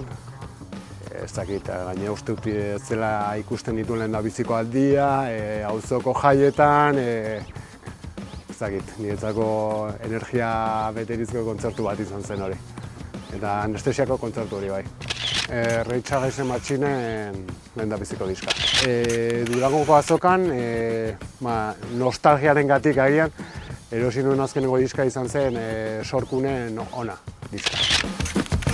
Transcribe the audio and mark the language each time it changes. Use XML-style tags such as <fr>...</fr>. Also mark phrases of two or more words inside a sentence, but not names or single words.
<eu>Ez dakit, gaine uste dut ez zela ikusten dituen lehendabiziko aldia, auzoko jaietan, ez dakit, niretzako energia beterizko kontzertu bat izan zen hori. Eta anestesiako kontzertu hori bai. Rage Against the Machinen lehendabiziko diska. Durangoko azokan, nostalgiaren gatik agian, erosi nuen azkeneko diska izan zen Sorkunen Ona diska.</eu>